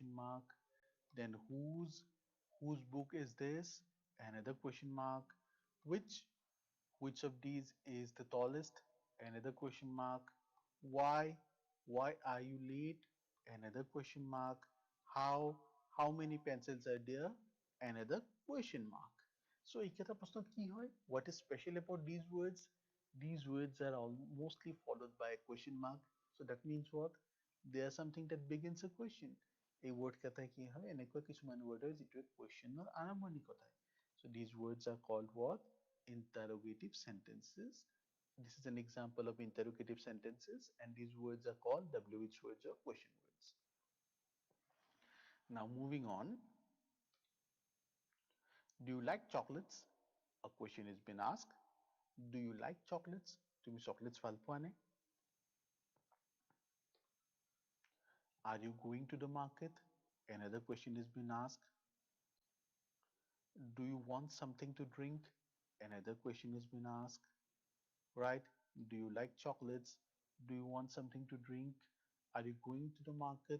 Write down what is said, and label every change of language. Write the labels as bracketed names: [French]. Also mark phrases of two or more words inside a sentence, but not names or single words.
[English] mark then whose book is this another question mark which which of these is the tallest another question mark why why are you late another question mark how how many pencils are there another question mark so [Assamese] এইকেইটা প্ৰশ্নত কি হয় [English] what is special about these words are all mostly followed by a question mark so that means what they are something that begins a question [Assamese] এই word কেইটাই কি হয় এনেকুৱা কিছুমান word হয় যিটোৱে question ৰ আৰম্ভণি ঘটায় [English] so these words are called what interrogative sentences this is an example of interrogative sentences and these words are called WH words or question words. Now moving on, do you like chocolates? A question has been asked. Do you like chocolates? [Assamese] তুমি chocolates ভাল পোৱা নে? [English] Are you going to the market? Another question has been asked. Do you want something to drink? Another question has been asked. Right? Do you like chocolates? Do you want something to drink? Are you going to the market?